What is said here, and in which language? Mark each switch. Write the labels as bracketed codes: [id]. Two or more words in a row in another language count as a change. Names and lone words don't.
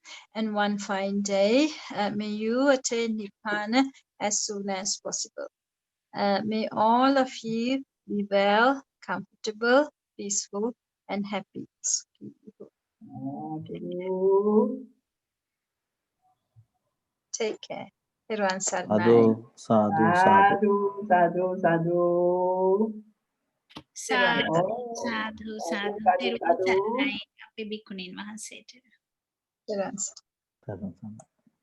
[en] And one fine day, may you attain Nibbana as soon as possible. May all of you be well, comfortable, peaceful, and happy. Take care. [si] තෙරුවන් සරණයි. සාධු, සාධු, සාධු. සාධු, සාධු, සාධු. තෙරුවන් සරණයි, අපේ බික්කුණීන් වහන්සේට. තෙරුවන් සරණයි. Sadhu.